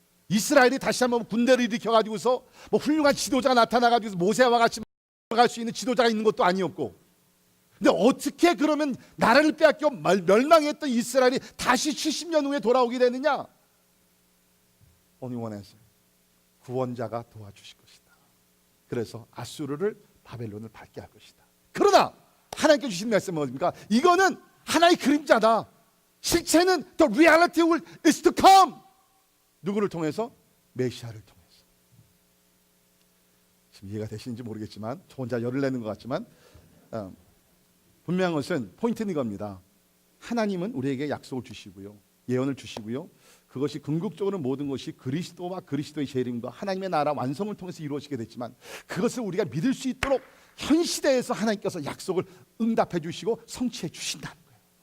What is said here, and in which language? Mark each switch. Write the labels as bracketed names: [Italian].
[Korean] 이스라엘이 다시 한번 군대를 일으켜가지고서 훌륭한 지도자가 나타나가지고 모세와 같이 갈 수 있는 지도자가 있는 것도 아니었고, 근데 어떻게 그러면 나라를 빼앗겨 멸망했던 이스라엘이 다시 70년 후에 돌아오게 되느냐? [English] Only one answer. [Korean] 구원자가 도와주실 것이다. 그래서 아수르를 바벨론을 밟게 할 것이다. 그러나 하나님께 주신 말씀은 뭡니까? 이거는 하나의 그림자다. 실체는 [English] the reality is to come. [Korean] 누구를 통해서? 메시아를 통해서. 지금 이해가 되시는지 모르겠지만 저 혼자 열을 내는 것 같지만 분명한 것은 포인트는 이겁니다. 하나님은 우리에게 약속을 주시고요, 예언을 주시고요, 그것이 궁극적으로 모든 것이 그리스도와 그리스도의 재림과 하나님의 나라 완성을 통해서 이루어지게 됐지만 그것을 우리가 믿을 수 있도록 현 시대에서 하나님께서 약속을 응답해 주시고 성취해 주신다는 거예요.